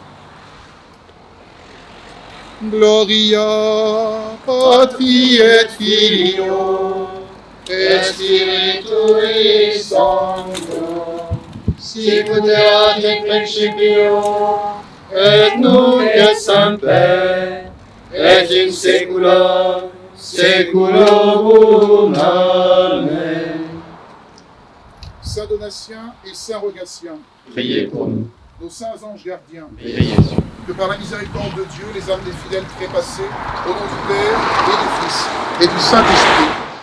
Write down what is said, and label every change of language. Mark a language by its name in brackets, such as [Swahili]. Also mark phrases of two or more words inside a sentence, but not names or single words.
[Latin] Gloria Patri et Filio et Spiritui Sancto, sicut erat in principio et nunc et semper et in saecula saeculorum. Amen. [French] Saint Donatien et Saint Rogatien, Priez pour nous. nos saints anges gardiens, Veillez sur nous. que par la miséricorde de Dieu, les âmes des fidèles trépassés, au nom du Père et du Fils et du Saint-Esprit.